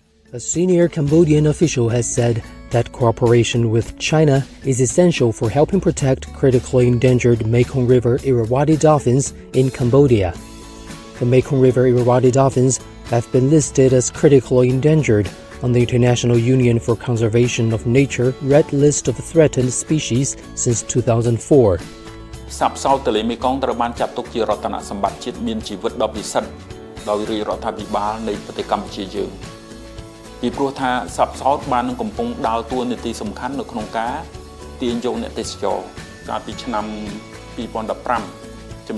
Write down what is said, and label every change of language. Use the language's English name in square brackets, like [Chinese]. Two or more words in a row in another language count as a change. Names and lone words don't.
[English] A senior Cambodian official has said that cooperation with China is essential for helping protect critically endangered Mekong River Irrawaddy dolphins in Cambodia. The Mekong River Irrawaddy dolphins have been listed as critically endangered on the International Union for Conservation of Nature Red List of Threatened Species since 2004. [Khmer] សត្វផ្សោតទន្លេមេគង្គត្រូវបានចាត់ទុកជារតនសម្បត្តិជាតិមានជីវិតដ៏ពិសិដ្ឋដោយរាជរដ្ឋាភិបាលនៃប្រទេសកម្ពុជាយើងពីព្រោះថាស ត្វផ្សោតបាននឹងកំពុងដើរតួនាទីសំខាន់នៅក្នុងការទាញយកអ្នកទេសចរកាលពីឆ្នាំ2015ចំនួ